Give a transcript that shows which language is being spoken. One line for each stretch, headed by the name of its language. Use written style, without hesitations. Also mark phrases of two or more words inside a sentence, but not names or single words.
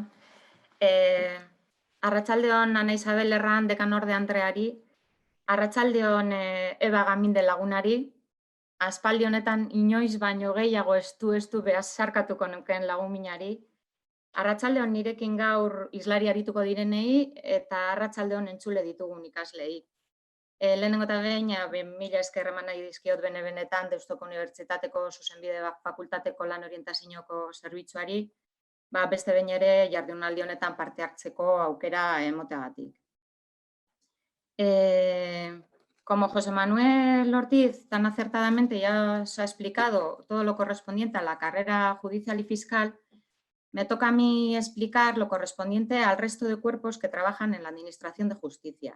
Basque: Arratsaldeon Ana Isabel Erran dekanorde Andreari, arratsaldeon Eba Gaminde lagunari, aspaldi honetan inoiz baino gehiago estu behasarkatuko nukeen lagun minari, arratsaldeon nirekin gaur islari arituko direnei eta arratsaldeon entzule ditugun ikaslei. Lehenengo eta behin, mila esker eman nahi dizkiot benetan Deustuko Unibertsitateko Zuzenbide Fakultateko lan orientazioko zerbitzuari, beste behin ere jardunaldi honetan parte hartzeko aukera emoteagatik.
Spanish: Como José Manuel Ortiz tan acertadamente ya os ha explicado todo lo correspondiente a la carrera judicial y fiscal, me toca a mí explicar lo correspondiente al resto de cuerpos que trabajan en la Administración de Justicia.